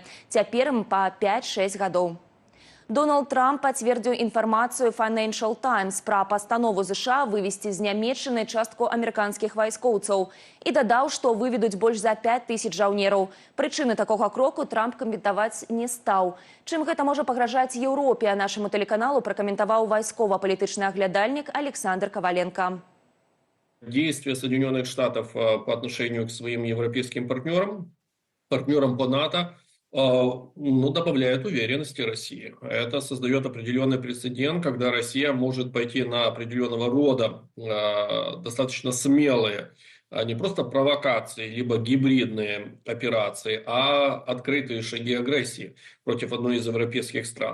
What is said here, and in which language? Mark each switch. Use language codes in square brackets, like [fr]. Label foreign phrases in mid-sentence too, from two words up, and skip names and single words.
[be] Цяпер ім па 5-6 гадоў. Дональд Трамп пацвердзіў інфармацыю Financial Times пра пастанову США вывесці з Нямецчыны частку амерыканскіх вайскоўцаў і дадаў, што выведуць больш за 5000 жаўнераў. Прычыны такога кроку Трамп каментаваць не стаў. Чым гэта можа пагражаць Еўропе, нашаму тэлеканалу пракаментаваў вайскова-палітычны аглядальнік Александр Коваленко. [ru] Действия Соединенных Штатов по отношению к своим европейским партнерам по НАТО, добавляет уверенности России. Это создает определенный прецедент, когда Россия может пойти на определенного рода достаточно смелые, не просто провокации, либо гибридные операции, а открытые шаги агрессии против одной из европейских стран.